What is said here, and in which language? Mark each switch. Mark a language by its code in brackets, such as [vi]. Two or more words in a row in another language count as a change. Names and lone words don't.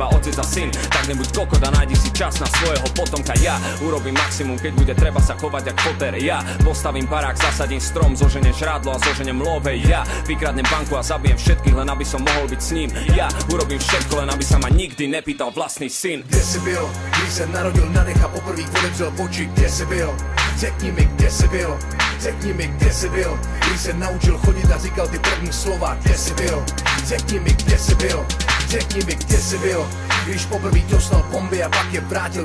[sk] Otec a syn, tak nebuď kokot a nájdi si čas na svojho potomka. Ja urobím maximum, keď bude treba sa chovať jak Potter. Ja postavím barák, zasadím strom, zoženiem žrádlo a zoženiem love. Ja vykradnem banku a zabijem všetkých, len aby som mohol byť s ním. Ja urobím všetko, len aby sa ma nikdy nepýtal vlastný syn. [cs] Kde si byl, když se narodil na dech a poprvé odevřel oči? Kde si byl? Řekni mi, kde si byl? Řekni mi, kde jsi byl, když se naučil chodit a říkal ty první slova? Kde jsi byl? Řekni mi, kde jsi byl? Řekni mi, kde jsi byl, když poprvé dostal bomby a pak je vrátil?